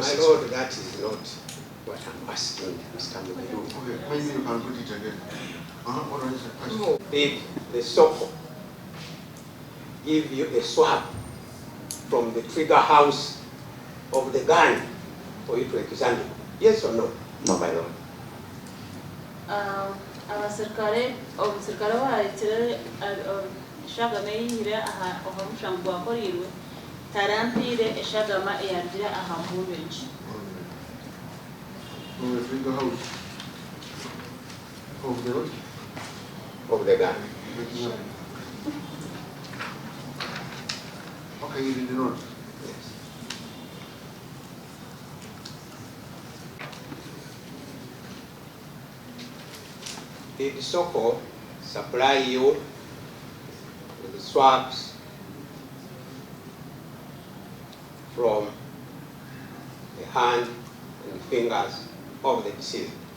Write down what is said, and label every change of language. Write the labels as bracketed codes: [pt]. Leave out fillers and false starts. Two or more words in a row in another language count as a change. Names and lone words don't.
[en] My lord, that is not what I'm asking, Mr. Mubiru. Okay, maybe you can put it again. What is the question? No. Did the SOCO give you a swab from the trigger house of the gun for you to examine? Yes or no? No, my lord. [nyn] Abasirikare waitire eshagama eyihire aha omushango gwakorirwe tarampire eshagama eyarugire aha murwengi. [en] From the trigger house of the what? Of the gun. Okay, you did not. Yes. Did the SOCO supply you with the swabs from the hand and fingers of the deceased?